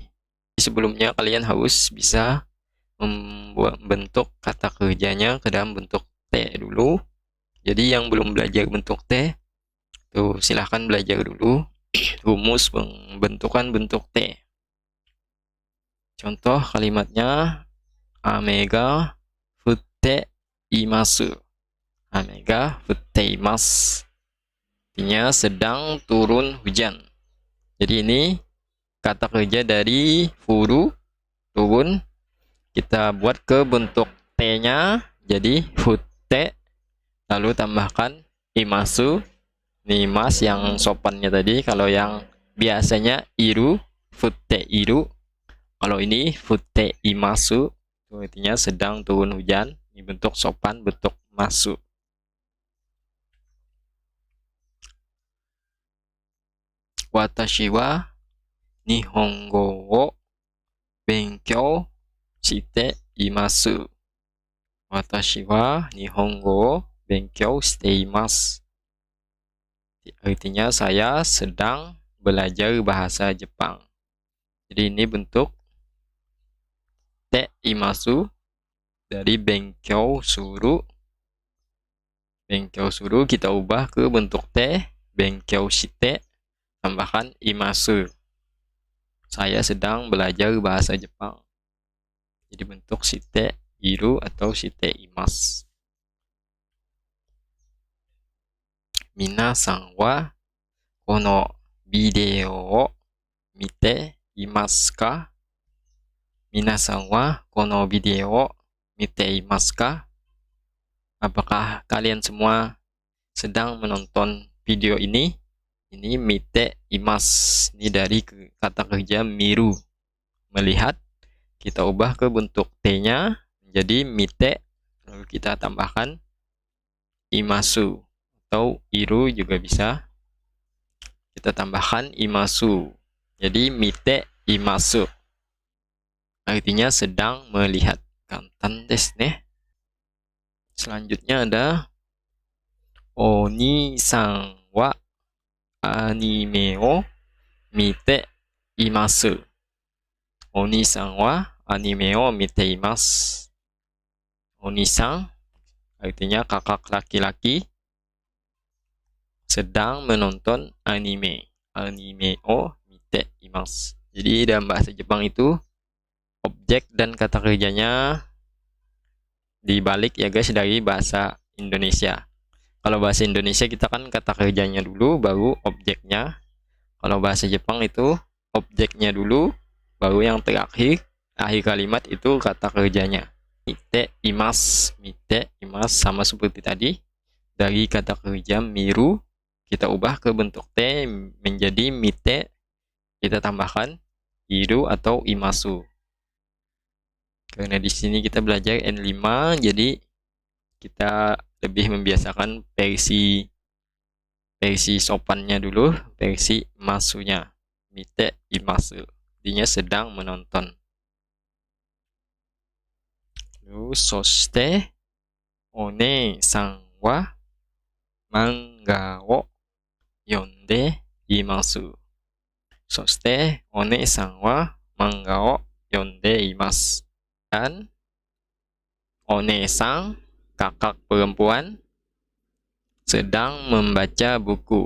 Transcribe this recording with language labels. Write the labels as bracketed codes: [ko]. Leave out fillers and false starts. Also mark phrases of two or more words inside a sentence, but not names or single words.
[id] Sebelumnya kalian harus bisa membentuk kata kerjanya ke dalam bentuk T dulu. Jadi yang belum belajar bentuk T, tuh silahkan belajar dulu rumus pembentukan bentuk T. Contoh kalimatnya, [ja] 雨が降っています. 雨が降っています. [id] Artinya sedang turun hujan. Jadi ini kata kerja dari furu, turun. Kita buat ke bentuk T-nya, jadi futte. Lalu tambahkan imasu. Ini mas yang sopannya tadi. Kalau yang biasanya iru, [ja] 降っている. [id] Kalau ini [ja] 降っています, [id] itu artinya sedang turun hujan. Ini bentuk sopan, bentuk masu. [ja] 私は日本語を勉強しています. 私は日本語を勉強しています. [id] Artinya saya sedang belajar bahasa Jepang. Jadi ini bentuk [ja] ています [id] dari [ja] 勉強する. 勉強する [id] kita ubah ke bentuk Te, [ja] 勉強して, [id] tambahkan Imasu. Saya sedang belajar bahasa Jepang. Jadi bentuk [ja] している [id] atau [ja] しています. 皆さんはこのビデオを見ていますか? 皆さんはこのビデオを見ていますか? [id] Apakah kalian semua sedang menonton video ini? [ja] Ini 見ています. [id] Ini dari kata kerja miru, melihat. Kita ubah ke bentuk T-nya menjadi mite. Lalu kita tambahkan imasu atau iru juga bisa. Kita tambahkan imasu. Jadi [ja] 見ています. [id] Artinya sedang melihat. [ja] 簡単ですね. [id] Selanjutnya ada [ja] お兄さんはアニメを見ています. お兄さんはアニメを見ています. [id] Oni-san artinya kakak laki-laki sedang menonton anime. [ja] アニメを見ています. [id] Jadi dalam bahasa Jepang itu objek dan kata kerjanya dibalik ya guys dari bahasa Indonesia. Kalau bahasa Indonesia kita kan kata kerjanya dulu baru objeknya. Kalau bahasa Jepang itu objeknya dulu baru yang terakhir, akhir kalimat itu kata kerjanya. [ja] 見ています、見ています [id] sama seperti tadi. Dari kata kerja miru kita ubah ke bentuk T menjadi mite. Kita tambahkan iru atau imasu. Karena di sini kita belajar N5, jadi kita lebih membiasakan versi sopannya dulu, versi masunya. [ja] 見ています. [id] Artinya sedang menonton. [ja] Lalu そしてお姉さんは漫画を読んでいます. そしてお姉さんは漫画を読んでいます. [id] Dan one-san, kakak perempuan, sedang membaca buku.